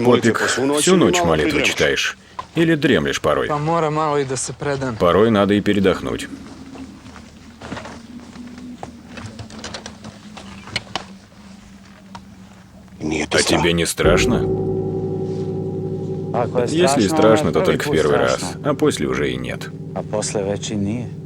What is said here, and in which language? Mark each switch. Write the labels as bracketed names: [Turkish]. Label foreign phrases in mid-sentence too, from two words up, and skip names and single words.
[Serbian] li molitve [Russian] Попик, [Serbian] po svu noć [Russian] всю [Serbian] ili [Russian] ночь [Serbian] malo [Russian] молитвы [Serbian] pridremaš? [Russian] читаешь? Или дремлешь порой? [Serbian] Pa mora malo i da se predam. [Russian] Порой надо и передохнуть. [Serbian] Nije te [Russian] А [Serbian] strah. [Russian] тебе не страшно? [Serbian] Ako je [Russian] Если и [Serbian] strašno, [Russian] страшно, [Serbian] onda [Russian] то [Serbian] je [Russian] только в [Serbian] prvi put [Russian] первый раз, [Serbian] strašno. [Russian] а после уже и нет. [Serbian] A posle već i nije.